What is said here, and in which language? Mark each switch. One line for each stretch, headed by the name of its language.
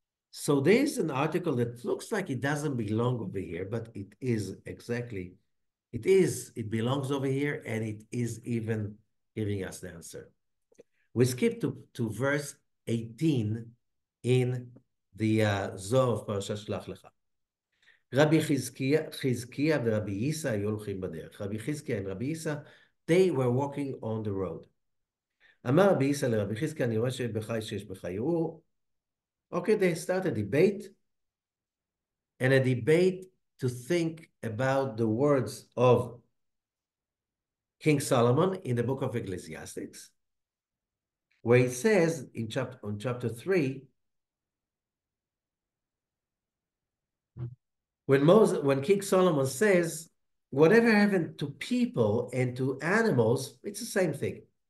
English: So there's an article that looks like it doesn't belong over here, but it is exactly, it belongs over here, and it is even giving us the answer. We skip to verse 18 in the Zohar of Parashah Shelaḥ-Lekha. Rabbi Chizkiah and Rabbi Yisa
Hebrew: היו הולכים בדרך.
English: Rabbi Chizkiah and Rabbi Yisa, they were walking on the road.
Hebrew: אמר רבי יisa לרבי חזקיה, אני רואה שיש בך ערעור.
English: Okay, they start a debate, and a debate to think about the words of King Solomon in the book of Ecclesiastes, where it says in chapter 3, when King Solomon says, whatever happened to people and to animals, it's the same thing.